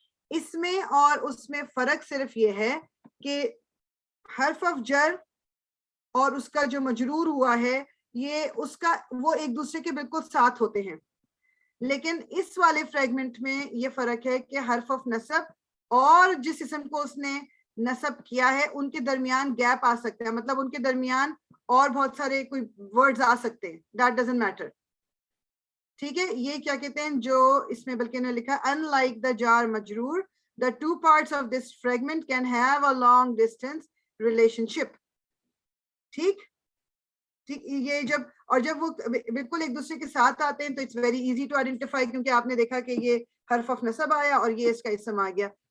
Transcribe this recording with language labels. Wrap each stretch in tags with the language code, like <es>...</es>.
<ur>اس میں اور اس میں فرق صرف یہ ہے کہ حرف آف جر اور اس کا جو مجرور ہوا ہے یہ اس کا وہ ایک دوسرے کے بالکل ساتھ ہوتے ہیں، لیکن اس والے فریگمنٹ میں یہ فرق ہے کہ حرف آف نصب اور جس اسم کو اس نے نصب کیا ہے ان کے درمیان گیپ آ سکتا ہے، مطلب ان کے درمیان اور بہت سارے کوئی ورڈز آ سکتے ہیں.</ur> <en>That doesn't matter.</en> <ur>ٹھیک ہے، یہ کیا کہتے ہیں جو اس میں بلکہ نے لکھا</ur> <en>unlike the jar majroor the two parts of this fragment can have a long distance relationship.</en> <ur>ٹھیک، یہ جب وہ بالکل ایک دوسرے کے ساتھ آتے ہیں تو</ur> <en>it's very easy to identify,</en> <ur>کیونکہ آپ نے دیکھا کہ یہ حرف آف نصب آیا اور یہ اس کا اسم آ گیا.</ur>